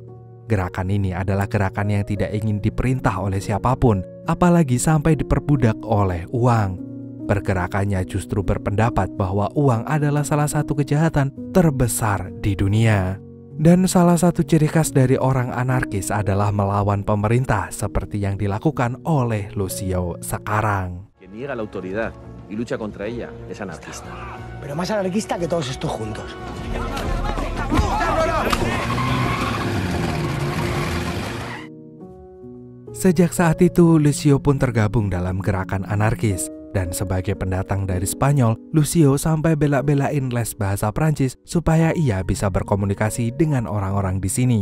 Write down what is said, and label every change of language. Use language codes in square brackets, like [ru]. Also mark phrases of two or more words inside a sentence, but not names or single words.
[id] Gerakan ini adalah gerakan yang tidak ingin diperintah oleh siapapun, apalagi sampai diperbudak oleh uang. Pergerakannya justru berpendapat bahwa uang adalah salah satu kejahatan terbesar di dunia. Dan salah satu ciri khas dari orang anarkis adalah melawan pemerintah seperti yang dilakukan oleh Lucio sekarang. [es] Que niega la autoridad y lucha contra ella es anarquista. Pero más anarquista que todos estos juntos. [id] Sejak saat itu, Lucio pun tergabung dalam gerakan anarkis. Dan sebagai pendatang dari Spanyol, Lucio sampai bela-belain les bahasa Prancis supaya ia bisa berkomunikasi dengan orang-orang di sini.